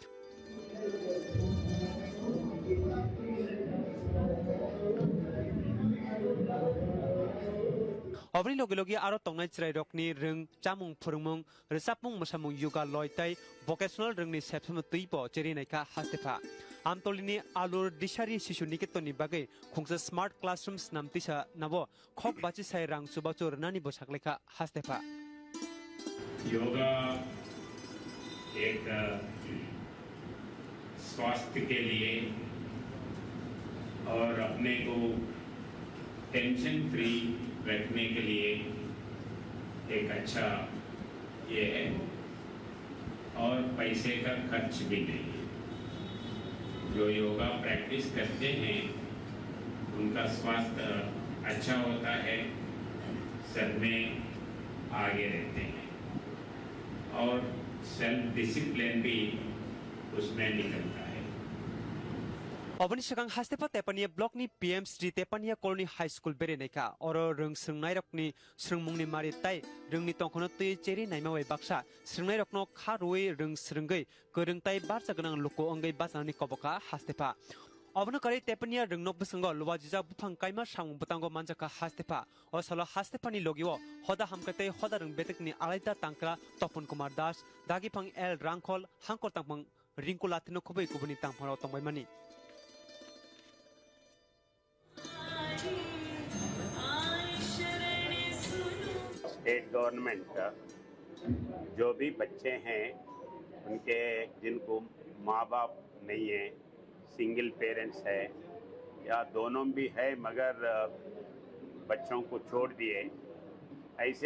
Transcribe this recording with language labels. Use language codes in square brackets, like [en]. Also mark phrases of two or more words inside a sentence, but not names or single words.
[trp] Obri logi logi aro tongnai chrai rokni reng chamung phurungmung resapmung musamung yoga loitai vocational rengni sepsam tui bo cheri naika hastefa Amtolini alur dishari sisu niketoni bagai khungsa [en] smart classrooms [trp] namtisa nabo khok bachi sai rang subachur nani bosakleka hastefa [hi] योगा एक स्वास्थ्य के लिए और अपने को [en] tension free [hi] रखने के लिए एक अच्छा ये है और पैसे का खर्च भी नहीं है जो योगा प्रैक्टिस करते हैं उनका स्वास्थ्य अच्छा होता है सब में आगे रहते हैं और [en] self discipline [hi] भी उसमें निकलता है [trp] Obani sakang hastepa tepania block ni PM Sri Tepania Colony High School bere neka oro reng srengnai rokni srengmungni mari tai rengni tongkhono tui cheri naimawai baksa srengnai rokno kharoi reng srengai koreng tai barsa ganang loko ongai basani koboka hastepa Obano kari tepania rengnok besengo luwajija bufang kaima samung butango manjaka hastepa osalo hastepani logiwo hoda hamkate hoda reng betekni alaida tangkra Topon Kumar Das dagipang L Rangkhol hangkor tangpang ringko latino khobai kubuni tangpharo tongbai mani [en] state government [hi] जो भी बच्चे हैं उनके जिनको माँ बाप नहीं है [en] single parents [hi] है या दोनों भी है मगर बच्चों को छोड़ दिए ऐसे